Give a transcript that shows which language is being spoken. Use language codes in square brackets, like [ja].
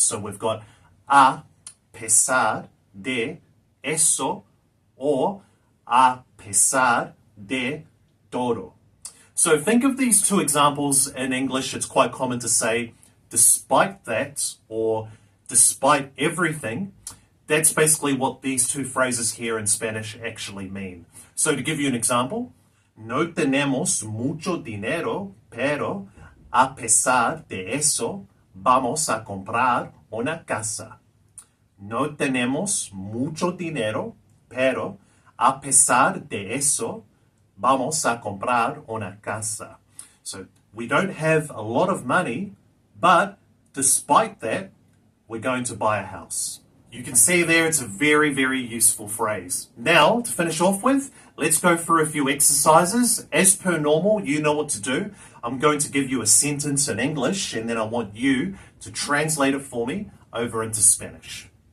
[en] So we've got [es] a pesar de eso, or a pesar de todo. [en] So think of these two examples in English. It's quite common to say despite that or despite everything. That's basically what these two phrases here in Spanish actually mean. So to give you an example, [es] no tenemos mucho dinero, pero a pesar de eso, vamos a comprar una casa. No tenemos mucho dinero, pero a pesar de eso, vamos a comprar una casa. [en] So we don't have a lot of money, but despite that, we're going to buy a house. You can see there it's a very, very useful phrase. Now, to finish off with, let's go through a few exercises. As per normal, you know what to do. I'm going to give you a sentence in English, and then I want you to translate it for me over into Spanish.